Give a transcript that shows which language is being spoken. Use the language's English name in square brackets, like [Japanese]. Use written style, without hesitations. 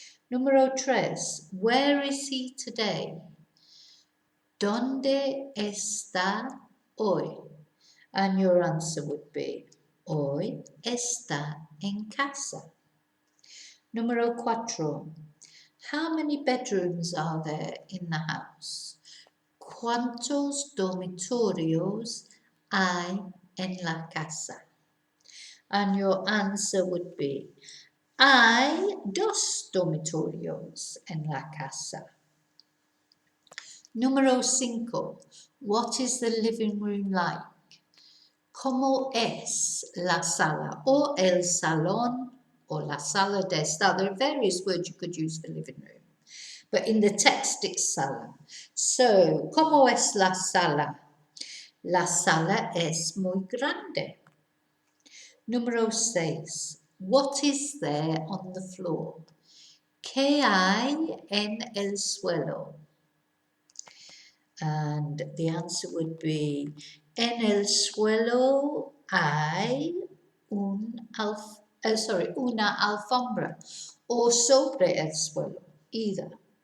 [Spanish] Número tres, [English] where is he today? [Spanish] ¿Dónde está hoy? [English] And your answer would be, [Spanish] hoy está en casa. Número cuatro, [English] how many bedrooms are there in the house? [Spanish] ¿Cuántos dormitorios hay en la casa? [English] And your answer would be, [Spanish] hay dos dormitorios en la casa. Número 5. [English] What is the living room like? [Spanish] ¿Cómo es la sala o el salón o la sala de estar? [English] There are various words you could use for living room, but in the text it's sala. [Spanish] So, ¿cómo es la sala? La sala es muy grande. Número 6. [English] What is there on the floor? [Spanish] ¿Qué hay en el suelo? [English] And the answer would be, [Spanish] en el suelo hay una alfombra, o sobre el suelo, either.